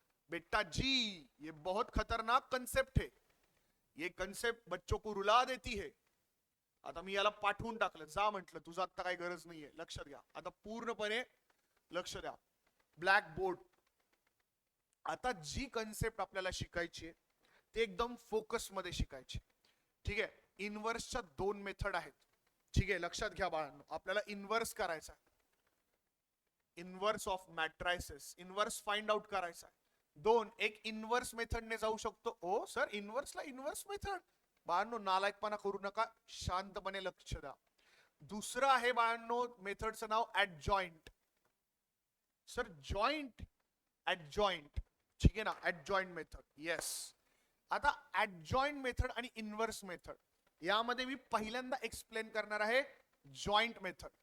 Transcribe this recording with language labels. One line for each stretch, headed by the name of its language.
Hindi: बेटा जी, ये बहुत खतरनाक कंसेप्ट है. ये कंसेप्ट बच्चों को रुला देती है.
Marathi: आता मी याला पाठवून टाकलं, जा म्हटलं, तुझं आता काही गरज नाहीये. लक्षात घ्या, आता पूर्णपणे लक्ष द्या. Black board. आता जी कन्सेप्ट आपल्याला शिकायची ते एकदम फोकस मध्ये शिकायची. ठीक आहे, इनवर्सच्या 2 मेथड आहेत. ठीक आहे, लक्षात घ्या बाळांनो, आपल्याला इनवर्स करायचा आहे. Inverse of मॅट्रायसिस, inverse find out करायचा आहे. 2, एक इनवर्स मेथडने जाऊ शकतो. ओ सर, इनवर्सला इनवर्स मेथड? बाळांनो नालायकपणा करू नका, शांतपणे लक्ष द्या. दुसरं आहे बाळांनो मेथडचं नाव ऍडजॉइंट. Sir joint, adjoint. ठीक आहे ना, ऍडजॉइंट मेथड. येस. आता ऍडजॉइंट मेथड आणि इनवर्स मेथड यामध्ये मी पहिल्यांदा एक्सप्लेन करणार आहे जॉइंट मेथड.